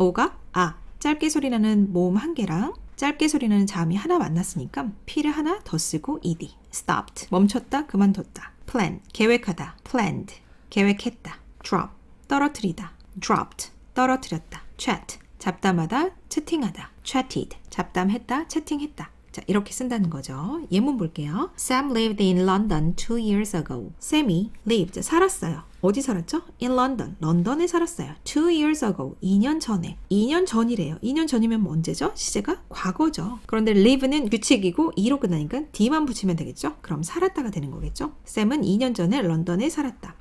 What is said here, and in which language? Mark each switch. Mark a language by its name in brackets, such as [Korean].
[Korean] o가 짧게 소리 나는 모음 한 개랑 짧게 소리 나는 자음이 하나 만났으니까 P를 하나 더 쓰고 ed. stopped, 멈췄다, 그만뒀다. plan, 계획하다. planned, 계획했다. drop, 떨어뜨리다. dropped, 떨어뜨렸다. chat, 잡담하다, 채팅하다. chatted, 잡담했다, 채팅했다. 자, 이렇게 쓴다는 거죠. 예문 볼게요. [English] Sam lived in London 2 years ago. [Korean] Sam이 lived, 살았어요. 어디 살았죠? In London, 런던에 살았어요. [English] 2 years ago, [Korean] 2년 전에. 2년 전이래요. 2년 전이면 언제죠? 시제가 과거죠. 그런데 live는 규칙이고 2로 끝나니까 D만 붙이면 되겠죠? 그럼 살았다가 되는 거겠죠? Sam은 2년 전에 런던에 살았다.